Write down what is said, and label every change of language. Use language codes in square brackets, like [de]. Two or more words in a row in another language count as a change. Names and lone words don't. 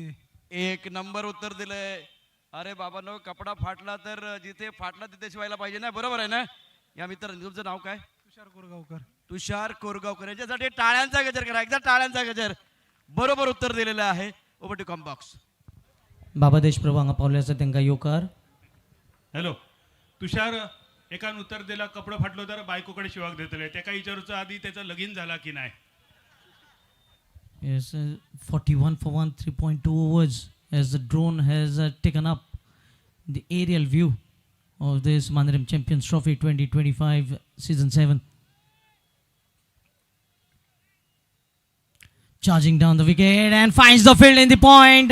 [mr] एक नंबर उत्तर दिलंय. अरे बाबांनो, कपडा फाटला तर जिथे फाटला तिथे शिवायला पाहिजे ना. बरोबर आहे ना? या मित्रांनी तुमचं नाव काय? तुषार कोरगावकर. तुषार कोरगावकर. याच्यासाठी टाळ्यांचा गजर करा. एकदा टाळ्यांचा गजर. बरोबर उत्तर दिलेलं आहे. [en] over to Combox. [kok] बाबा देशप्रभू हांगा पावल्याचा तांकां येवकार. हॅलो तुषार, एकान उत्तर दिला कपडो फाटलो तर बायकोकडे शिवाक देतले. त्याका विचारूचं आधी त्याचं लगीन झाला की नाही. [en] Yes, 41 for 1, 3.2 overs as the drone has taken up the aerial view of this Mandarim Champions Trophy 2025 Season 7. Charging down the wicket and finds the field in the point.